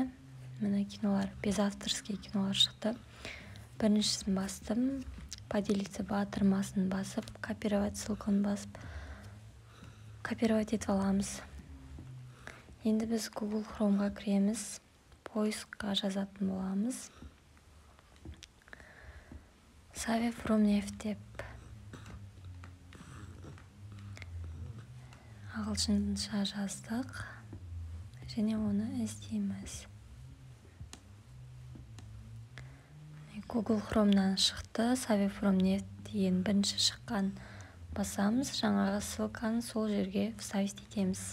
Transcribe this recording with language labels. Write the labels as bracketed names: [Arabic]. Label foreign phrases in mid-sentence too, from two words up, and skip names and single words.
[Kazakh] Міне кинолар, [Russian] без авторский [Kazakh] кинолар шықты. Біріншісін бастым, поделиться батырмасын басып, [Russian] копировать ссылканы [Kazakh] басып, копировать етіп аламыз. Енді біз Google Chrome'ға кіреміз, поискқа жазатын боламыз. Save from Neft деп ағылшынша жаздық және оны іздейміз. Google Chrome'нан шықты, Save from Neft деген бірінші шыққан басамыз, жаңағы ссылканы сол жерге вставить етеміз.